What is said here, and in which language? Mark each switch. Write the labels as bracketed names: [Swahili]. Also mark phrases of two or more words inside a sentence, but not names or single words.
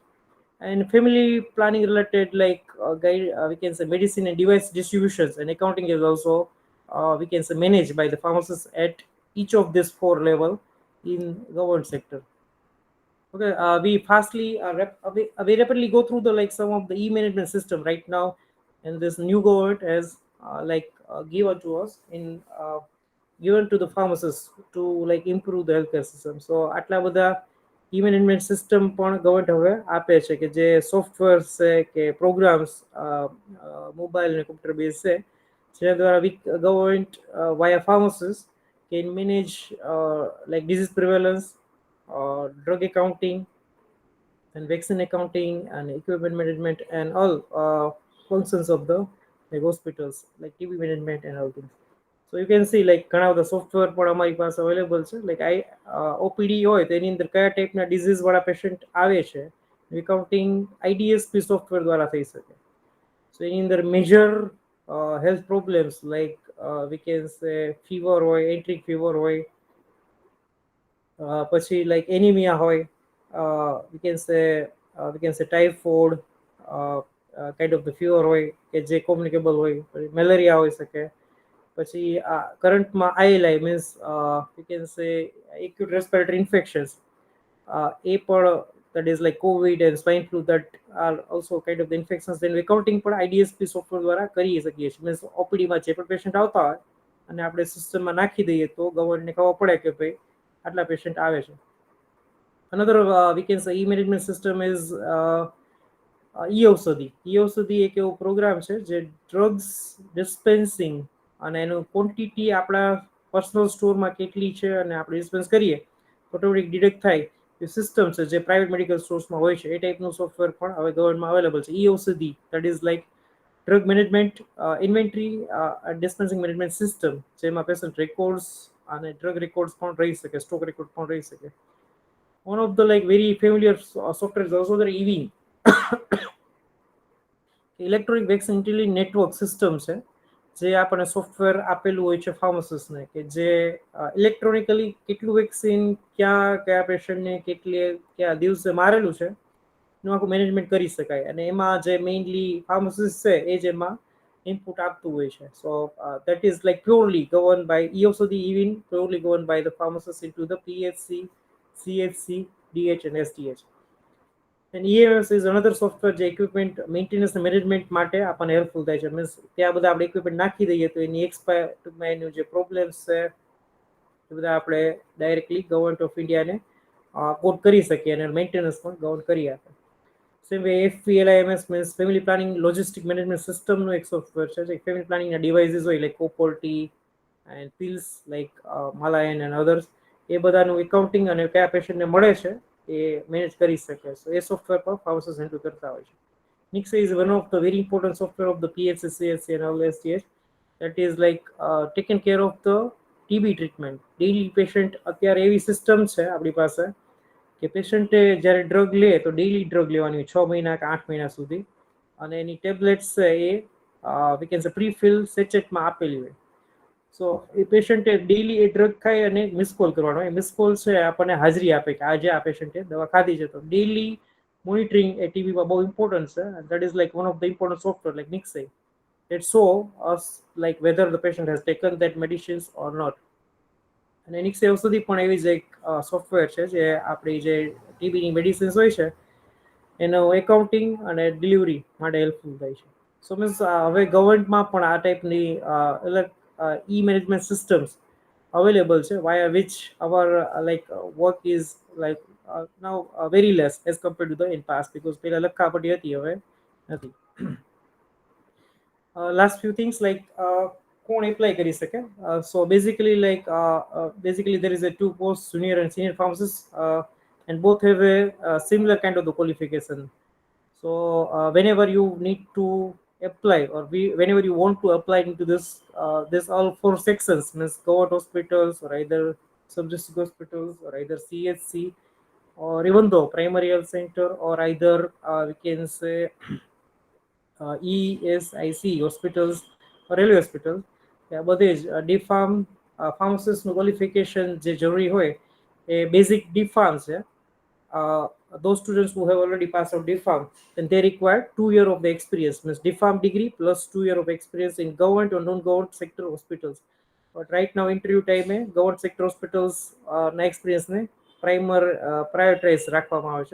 [English] And family planning related like guide we can say medicine and device distributions and accounting is also we can say managed by the pharmacists at each of these 4 level in government sector. Okay, we rapidly go through the like some of the e-management system right now, and this new government has given to us in given to the pharmacists to like improve the healthcare system. So [Gujarati] આટલા બધા e-management system પણ ગવર્મેન્ટ હવે આપે છે કે જે સોફ્ટવેર છે કે પ્રોગ્રામ્સ મોબાઈલ અને કમ્પ્યુટર બેઝ છે જેના દ્વારા ગવર્મેન્ટ વાયા [English] pharmacists can manage like disease prevalence, drug accounting, and vaccine accounting and equipment management and all functions of the like hospitals like TB management and all things. So you can see like [Gujarati] ઘણા બધા સોફ્ટવેર પણ અમારી પાસે અવેલેબલ છે. લાઈક ઓપીડી હોય તો એની અંદર કયા ટાઈપના ડિઝીઝ વાળા પેશન્ટ આવે છે [English] accounting IDSP software [Gujarati] દ્વારા થઈ શકે. સો એની અંદર [English] major health problems like we can say fever [Gujarati] હોય, [English] enteric fever [Gujarati] હોય, પછી લાઈક એનિમિયા હોય, [English] we can say typhoid, kind of the fever [Gujarati] હોય કે જે કોમ્યુનિકેબલ હોય, મેલેરિયા હોઈ શકે. પછી કરંટમાં [English] ILI means we can say acute respiratory infections, [Gujarati] એ પણ [English] that is like covid and swine flu that are also kind of the infections. Then accounting [Gujarati] પણ IDSP સોફ્ટવેર દ્વારા કરી શકીએ છીએ. મીન્સ ઓપીડીમાં જે પણ પેશન્ટ આવતા હોય અને આપણે સિસ્ટમમાં નાખી દઈએ તો ગવર્નમેન્ટને ખબર પડે કે ભાઈ આટલા પેશન્ટ આવે છે. [English] Another we can say e-management system is e-ઔષધિ. [Gujarati] e-ઔષધિ એક એવો પ્રોગ્રામ છે જે [English] drugs dispensing [Gujarati] અને એનું ક્વોન્ટિટી આપણા પર્સનલ સ્ટોરમાં કેટલી છે અને આપણે ડિસ્પેન્સ કરીએ [English] automatic detect [Gujarati] થાય એ સિસ્ટમ છે જે [English] private medical [Gujarati] સ્ટોર્સમાં હોય છે. એ ટાઈપનું સોફ્ટવેર પણ હવે ગવર્મેન્ટમાં અવેલેબલ છે. e-ઔષધિ [English] that is like drug management inventory dispensing management system, [Gujarati] જેમાં [English] patient records [Gujarati] અને [English] drug records [Gujarati] પણ રહી શકે, [English] stock record [Gujarati] પણ રહી શકે. [English] One of the like very familiar software is also the EV, electronic vaccine intelligent network system [Gujarati] છે જે આપણને સોફ્ટવેર આપેલું હોય છે ફાર્માસિસ્ટને કે જે ઇલેક્ટ્રોનિકલી કેટલું વેક્સિન ક્યાં કયા પેશન્ટને કેટલી કયા દિવસે મારેલું છે એનું આખું મેનેજમેન્ટ કરી શકાય. અને એમાં જે મેઇનલી ફાર્માસિસ્ટ છે એ જ એમાં ઇનપુટ આપતું હોય છે. [English] સો that is like purely governed by e-ઔષધિ even purely governed by the pharmacist into the PHC, CHC, DH and SDH. And EMS is another software જે equipment maintenance and management [Gujarati] માટે આપણને હેલ્પફુલ થાય છે. મીન્સ ત્યાં બધા આપણે ઇક્વિપમેન્ટ નાખી દઈએ તો એની એક્સપાયર એનું જે પ્રોબ્લેમ્સ છે એ બધા આપણે ડાયરેક્ટલી ગવર્મેન્ટ ઓફ ઇન્ડિયાને કોડ કરી શકીએ અને મેન્ટેનન્સ પણ ગવર્મેન્ટ કરી આપે. [English] same way [Gujarati] FPLIMS મીન્સ ફેમિલી પ્લાનિંગ લોજિસ્ટિક મેનેજમેન્ટ સિસ્ટમનું એક સોફ્ટવેર છે જે ફેમિલી પ્લાનિંગના ડિવાઇસીસ હોય લાઈક [English] Copper T and pills like Mala N and others, [Gujarati] એ બધાનું એકાઉન્ટિંગ અને કયા પેશન્ટને મળે છે એ મેનેજ કરી શકે. સો એ સોફ્ટવેર પણ ફાર્માસિસ્ટ હેન્ડલ કરતા હોય છે. [English] Nixa is one of the very important software of the PHC, CHC and all STH that is like taken care of the TB treatment. Daily patient [Gujarati] અત્યારે એવી સિસ્ટમ છે આપણી પાસે કે પેશન્ટે જ્યારે ડ્રગ લે તો ડેઇલી ડ્રગ લેવાની હોય 6 મહિના કે 8 મહિના સુધી, અને એની ટેબ્લેટ્સ છે એ [English] we can say [Gujarati] પ્રીફિલ સેચેટમાં આપેલી હોય. સો એ પેશન્ટે ડેઇલી એ ડ્રગ ખાય અને [English] miss call [Gujarati] કરવાનો હોય. [English] miss call [Gujarati] છે આપણને હાજરી આપે કે આજે આ પેશન્ટે દવા ખાધી છે. તો ડેઇલી મોનિટરિંગ એ ટીબીમાં બહુ ઇમ્પોર્ટન્ટ છે. [English] that is like one of the important software like Nikshay that show us like whether the patient has taken that medicines or not. [Gujarati] અને નિક્સઈ ઔષધિ પણ એવી જ એક સોફ્ટવેર છે જે આપણી જે ટીબીની મેડિસિન્સ હોય છે એનું એકાઉન્ટિંગ અને ડિલિવરી માટે હેલ્પફુલ થાય છે. સો મીન્સ હવે ગવર્મેન્ટમાં પણ આ ટાઈપની [English] e management systems [Gujarati] અવેલેબલ છે [English] via which our work is like now very less as compared to the in past, because [Gujarati] પહેલા લખાપટ્ટી હતી, હવે નથી. [English] Last few things like [Gujarati] કોણ એપ્લાય કરી શકે. [English] So basically there is a two posts, junior and senior pharmacist, and both have a similar kind of the qualification. So whenever you need to apply or whenever you want to apply into this all four sections means government hospitals or either sub-district hospitals or either CHC or even though primary health center or either we can say ESIC hospitals or railway hospitals, [Gujarati] બધે જ ડીફાર્મ ફાર્માસિસ્ટનું ક્વોલિફિકેશન જે જરૂરી હોય એ [English] basic DPharm [Gujarati] છે. [English] Those students who have already passed out DPharm, then they require 2 years of the experience, means DPharm degree plus 2 years of experience in government or non-government sector hospitals. But right now interview time government sector hospitals [Gujarati] ના experience ને prioritize રાખવામાં આવે છે.